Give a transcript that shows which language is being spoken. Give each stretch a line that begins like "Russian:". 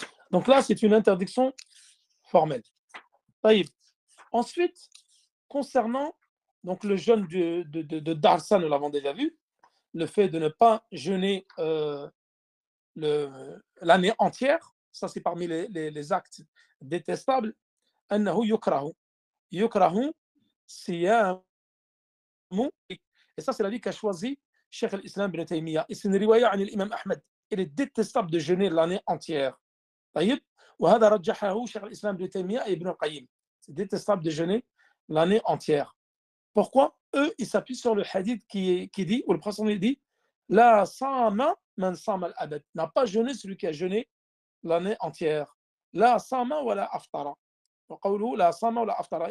French: Donc là, c'est une interdiction formelle. Ensuite, concernant donc, le jeûne de Darsa, nous l'avons déjà vu, le fait de ne pas jeûner l'année entière, ça c'est parmi les actes détestables.
Arabic: أنه يكره صيام,
French: et ça c'est l'avis qu'a choisi Cheikh al-Islam ibn Taymiyyah, et c'est une riwaya عن l'imam Ahmed. Il est détestable de jeûner l'année entière.
Arabic: طيب وهذا رجحه شيخ الإسلام ابن تيمية et Ibn al-Qayyim.
French: C'est détestable de jeûner l'année entière. Pourquoi? Eux, ils s'appuient sur le hadith qui dit, où le prophète dit,
Arabic: La sama man sama al-abad.
French: N'a pas jeûné celui qui a jeûné l'année entière.
Arabic: La sama wa la aftara.
French: La sama wa la aftara.